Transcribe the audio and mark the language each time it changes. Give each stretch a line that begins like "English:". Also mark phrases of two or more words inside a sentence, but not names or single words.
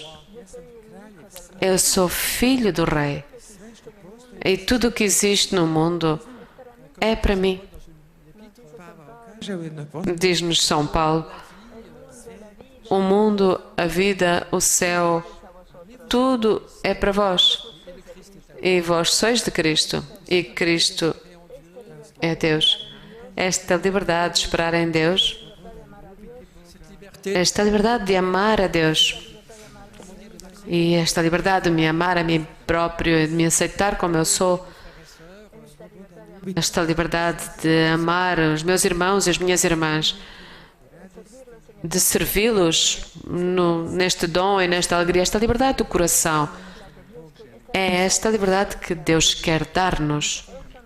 Portuguese: Eu sou filho do Rei. E tudo o que existe no mundo é para mim.
Croatian: Kaže u jednoj post-
Portuguese: Diz-nos São Paulo: o mundo, a vida, o céu, tudo é para vós. E vós sois de Cristo. E Cristo é Deus. Esta liberdade de esperar em Deus, esta liberdade de amar a Deus e esta liberdade de me amar a mim próprio e de me aceitar como eu sou, esta liberdade de amar os meus irmãos e as minhas irmãs, de servi-los neste dom e nesta alegria, esta liberdade do coração, é esta liberdade que Deus quer dar-nos.